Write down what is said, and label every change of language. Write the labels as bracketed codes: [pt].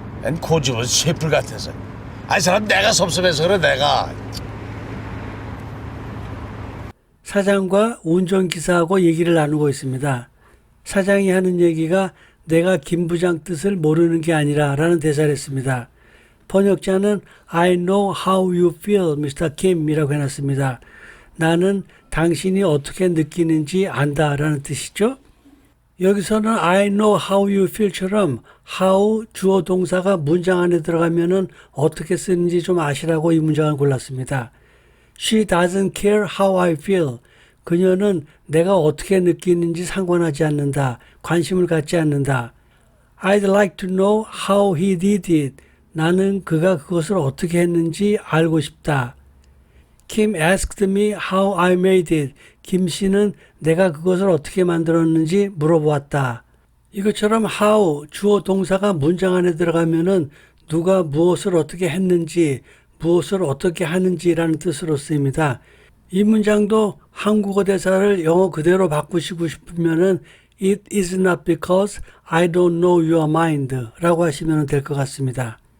[ko] 난 고집은 쇠풀 같아서. 아이 사람 내가 섭섭해서 그래 내가. 사장과 운전기사하고 얘기를 나누고 있습니다. 사장이 하는 얘기가 내가 김 부장 뜻을 모르는 게 아니라 라는 대사를 했습니다. 번역자는 [en] I know how you feel, Mr. [ko] Kim 이라고 해놨습니다. 나는 당신이 어떻게 느끼는지 안다 라는 뜻이죠. 여기서는 [en] I know how you feel [ko] 처럼 how 주어 동사가 문장 안에 들어가면은 어떻게 쓰는지 좀 아시라고 이 문장을 골랐습니다. [en] She doesn't care how I feel. [ko] 그녀는 내가 어떻게 느끼는지 상관하지 않는다. 관심을 갖지 않는다. [en] I'd like to know how he did it. [ko] 나는 그가 그것을 어떻게 했는지 알고 싶다. [en] Kim asked me how I made it. [ko] 김 씨는 내가 그것을 어떻게 만들었는지 물어보았다. 이것처럼 how 주어 동사가 문장 안에 들어가면은 누가 무엇을 어떻게 했는지, 무엇을 어떻게 하는지라는 뜻으로 쓰입니다. 이 문장도 한국어 대사를 영어 그대로 바꾸시고 싶으면은 [en] It is not because I don't know your mind [ko] 라고 하시면 될 것 같습니다.